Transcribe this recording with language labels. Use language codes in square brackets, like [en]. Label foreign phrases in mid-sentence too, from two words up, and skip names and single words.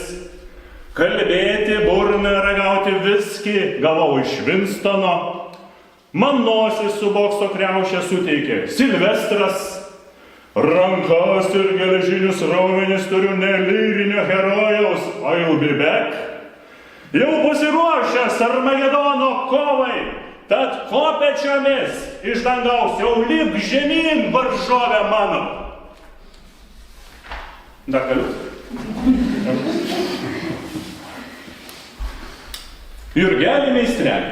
[lt] Kalbėti, burną, ragauti viskį gavau iš Winstono. Man nosį su bokso kriaušė suteikė Silvestras. Rankas ir geležinius raumenis turiu nelyrinio herojaus [en] I'll be back. [lt] Jau pasiruošęs Armagedono kovai, tad kopėčiomis iš dangaus jau lipk žemyn, varžovė mano. Dar galiu? Jurgelį meistrelį.